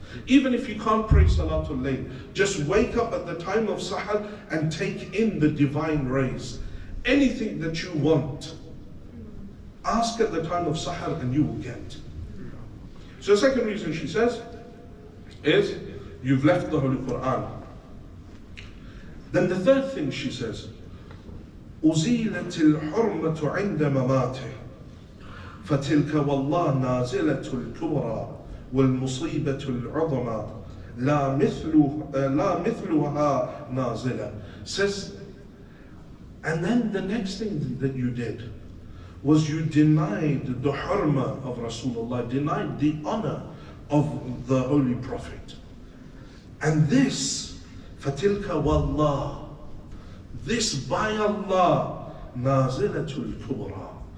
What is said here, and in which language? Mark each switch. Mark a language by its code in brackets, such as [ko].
[en] Even if you can't pray Salatul Layl, just wake up at the time of Sahar and take in the divine rays. Anything that you want, ask at the time of Sahar and you will get. So the second reason she says is you've left the Holy Quran. Then the third thing she says, [ar] أُزِيلَتِ الْحُرْمَةُ عِنْدَ مَمَاتِهِ فَتِلْكَ وَاللَّهِ نَازِلَةُ الْكُبْرَى وَالْمُصِيبَةُ الْعُظْمَى لَا مِثْلُهَا نَازِلَةٌ. [en] Says, and then the next thing that you did was you denied the hurma of Rasulullah, denied the honor of the Holy Prophet. And this, [ar] فَتِلْكَ وَاللَّهِ, [en] this by Allah, [ar] nazilatul kubra.